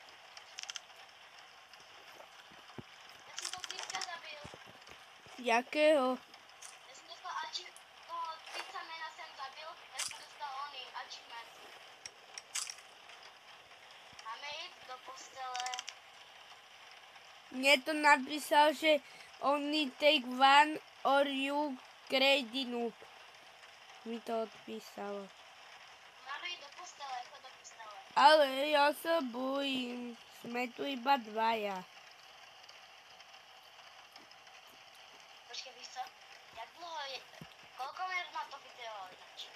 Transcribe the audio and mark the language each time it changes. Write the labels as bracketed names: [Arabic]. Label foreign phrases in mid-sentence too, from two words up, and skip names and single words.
[Slovak] Ja som toho týpka zabil. Jakého? Ja som dostal toho pizzamana som zabil. Ja som dostal oný achievement. Máme ísť do postele. Mne to napísal, že [English] only take one or you crazy noob. [Slovak] Mi to odpísalo. Máme ísť do postele, chod do postele. Ale ja sa bojím. Sme tu iba dvaja. [Czech] Počkej, víš co? Jak dlouho je... [Slovak] Koľko minút má to video ináč?